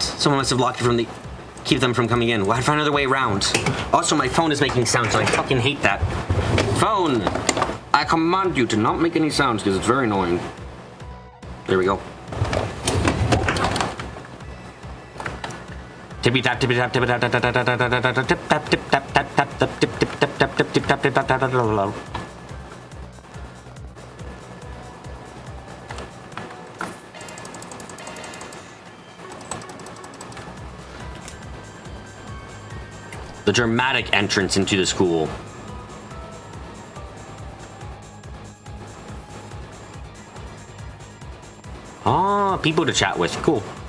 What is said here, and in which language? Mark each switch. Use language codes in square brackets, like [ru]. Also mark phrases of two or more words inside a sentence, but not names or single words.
[en] Someone must have locked it from the... Keep them from coming in. Well, I'd find another way around. Also, my phone is making sounds, and I fucking hate that. Phone! I command you to not make any sounds, because it's very annoying. There we go. Tippy tap, tippy tap, tippy tap, tap, tap, tap, tap, tap, tap, tip tap, tip tap, tap, tap, tap, tip tip tap, tap, tip tip tap, tip tap, tap, tap, tap. The dramatic entrance into the school. Ah, people to chat with. Cool.